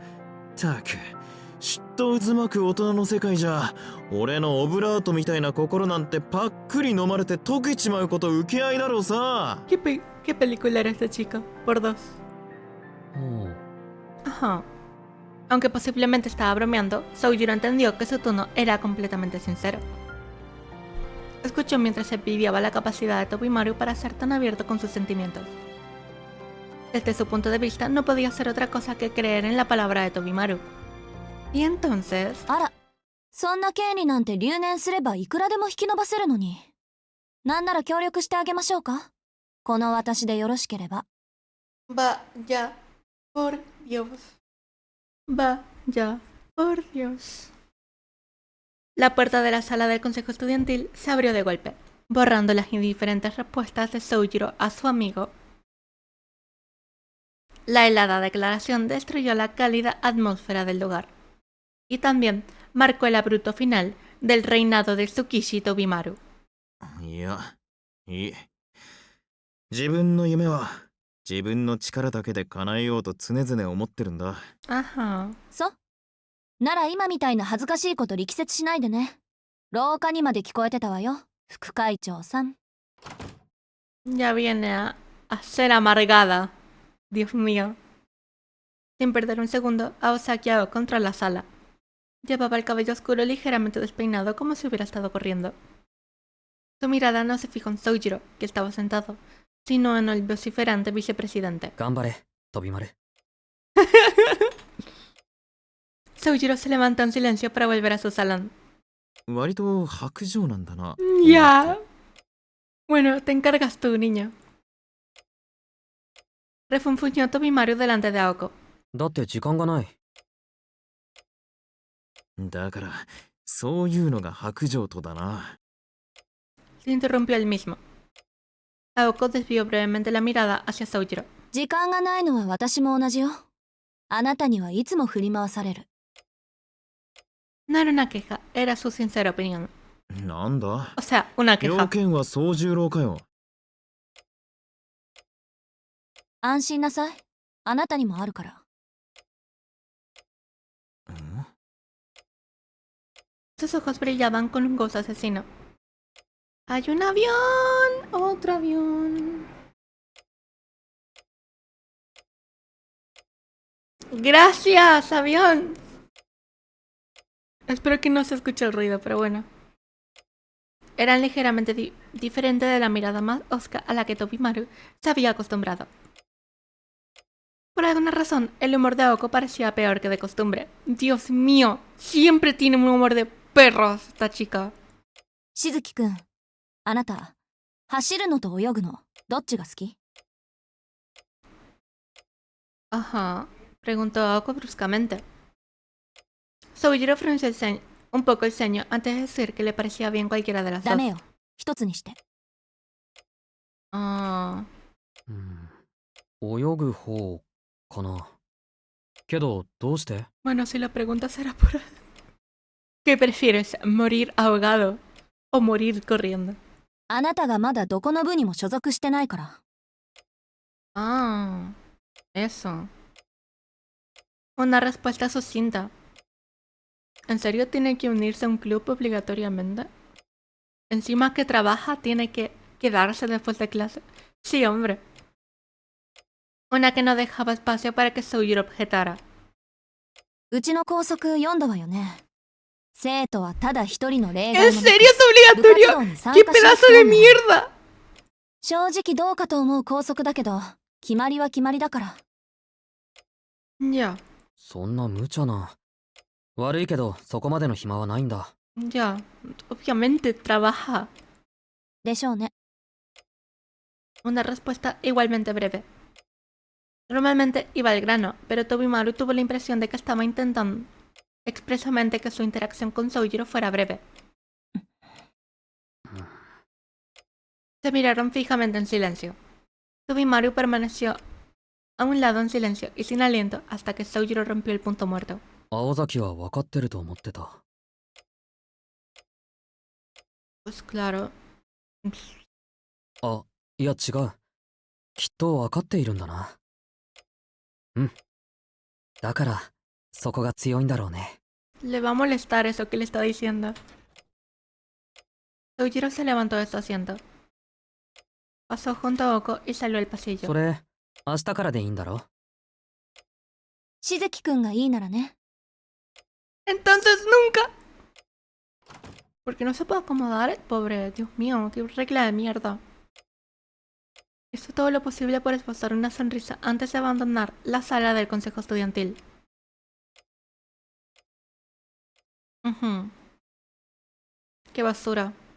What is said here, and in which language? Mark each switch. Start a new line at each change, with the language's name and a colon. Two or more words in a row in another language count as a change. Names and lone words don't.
Japanese: たく、嫉妬渦巻く大人の世界じゃ、俺のオブラートみたいな心なんてパックリ飲まれて溶けちまうこと受け合いだろうさ。
Spanish: ¿Qué película era esta chica? Por dos. Ajá. Aunque posiblemente estaba bromeando, Soujiro entendió que su tono era completamente sincero. Escuchó mientras se envidiaba la capacidad de Tobimaru para ser tan abierto con sus sentimientos. Desde su punto de vista, no podía hacer otra cosa que creer en la palabra de Tobimaru. Y entonces...
Japanese: あら、そんな権利なんて留年すればいくらでも引き延ばせるのに。なんなら協力してあげましょうか。この私でよろしければ。
Spanish: Vaya, por Dios. Vaya, por Dios. La puerta de la sala del consejo estudiantil se abrió de golpe, borrando las indiferentes respuestas de Soujiro a su amigo. La helada declaración destruyó la cálida atmósfera del lugar. Y también marcó el abrupto final del reinado de Tsukishi Tobimaru.
Japanese: いや、いい。自分の夢は自分の力だけで叶えようと常々思ってるんだ。
Spanish: Ajá.
Japanese: そう。なら今みたいな恥ずかしいこと力説しないでね。廊下にまで聞こえてたわよ、副会長さん。
Spanish: Ya viene a ser amargada. Dios mío. Sin perder un segundo, Aosaki contra la sala. Llevaba el cabello oscuro ligeramente despeinado como si hubiera estado corriendo. Su mirada no se fijó en Soujiro, que estaba sentado, sino en el vociferante vicepresidente.
Japanese: 頑張れ、飛び丸。
Spanish: Soujiro se levantó en silencio para volver a su salón.
Japanese: 割と薄情なんだな。
Spanish: Ya. Bueno, te encargas tú, niño. Refunfuñó Tobimaru delante de Aoko.
Japanese: だって時間がない。だからそういうのが白状とだな。
Spanish: Se interrumpió él mismo. Aoko desvió brevemente la mirada hacia Soujiro.
Japanese: 時間がないのは私も同じよ。あなたにはいつも振り回される。
Spanish: No era una queja, era su sincera opinión.
Japanese: なんだ
Spanish: O sea, una
Japanese: 要
Spanish: queja.
Japanese: 件は総十郎かよ。安心なさい。あなたにもあるから。ん
Spanish: Sus ojos brillaban con un gozo asesino. ¡Hay un avión! ¡Otro avión! ¡Gracias, avión! Espero que no se escuche el ruido, pero bueno. Eran ligeramente diferente de la mirada más hosca a la que Tobimaru se había acostumbrado. Por alguna razón, el humor de Aoko parecía peor que de costumbre. ¡Dios mío! Siempre tiene un humor de perros esta chica.
Japanese: しずきくん、あなた、走るのと泳ぐの、どっちが好き？
Spanish: Ajá, preguntó Aoko bruscamente. Soujiro frunció un poco el ceño antes de decir que le parecía bien cualquiera de las
Japanese: ダ
Spanish: dos.
Japanese: メよ。一つにして。
Spanish: Ah,
Japanese: 泳ぐ方かな。けど、どうして？
Spanish: bueno, si la pregunta será por... ¿Qué prefieres, morir ahogado o morir corriendo?
Japanese: あなたがまだどこの部にも所属してないから。
Spanish: Ah, eso. Una respuesta sucinta. ¿En serio tiene que unirse a un club obligatoriamente? Encima que trabaja, tiene que quedarse después de clase. Sí, hombre. Una que no dejaba espacio para que Soujiro objetara.
Japanese: うちの校則読んだわよね。生徒はただ一人の例外
Spanish: ¿En
Japanese: もなく
Spanish: serio es obligatorio?
Japanese: 部活動に参
Spanish: ¡Qué
Japanese: 加しな
Spanish: pedazo
Japanese: く
Spanish: de
Japanese: ても
Spanish: mierda!
Japanese: 正直どうかと思う校則だけど、決まりは決まりだから。
Spanish: Ya,
Japanese: そんな無茶な。悪いけど、そこまでの暇はないんだ。
Spanish: ya. Obviamente trabaja.
Japanese: でしょうね。
Spanish: Una respuesta igualmente breve. Normalmente iba al grano, pero Tobimaru tuvo la impresión de que estaba intentando expresamente que su interacción con Soujiro fuera breve. Se miraron fijamente en silencio. Tobimaru permaneció a un lado en silencio y sin aliento hasta que Soujiro rompió el punto muerto.
Japanese: 青崎は分かってると思ってた。
Spanish: Pues claro.
Japanese: あ、いや違う。きっと分かっているんだな。うん。だから、そこが強いんだろうね。
Spanish: Le va a molestar eso que le está diciendo. Soujiro se levantó de su asiento. Pasó junto a Oko y salió al
Japanese: そ
Spanish: pasillo.
Japanese: れ、明日からでいいんだろ？しずきくんがいいならね。
Spanish: Entonces nunca. ¿Por qué no se puede acomodar? Pobre, Dios mío, qué regla de mierda. Hizo todo lo posible por esbozar una sonrisa antes de abandonar la sala del consejo estudiantil. Qué basura.